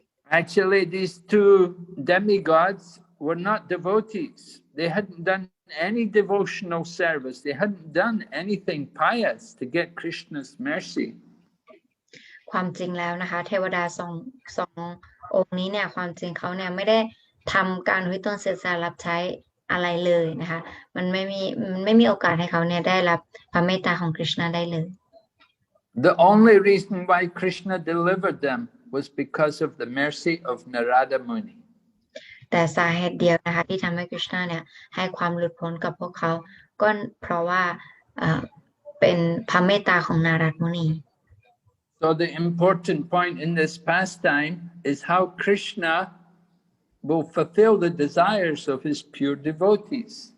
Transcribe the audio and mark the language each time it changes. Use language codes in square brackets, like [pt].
[en] Actually, these two demigods were not devotees. They hadn't done any devotional service. They hadn't done anything pious to get Krishna's mercy. [th] ความจริงแล้วนะคะเทวดาสององค์นี้เนี่ยความจริงเขาเนี่ยไม่ได้ทำการอุทิศตนเสียสละรับใช้อะไรเลยนะคะมันไม่มีโอกาสให้เขาเนี่ยได้รับพระเมตตาของกฤษณะได้เลย [en] The only reason why Krishna delivered them was because of the mercy of Narada Muni. [th] แต่สาเหตุเดียวนะคะที่ทำให้กฤษณะเนี่ยให้ความหลุดพ้นกับพวกเขาก็เพราะว่าเป็นพระเมตตาของนารดมุนี [en] So the important point in this pastime is how Krishna will fulfill the desires of his pure devotees.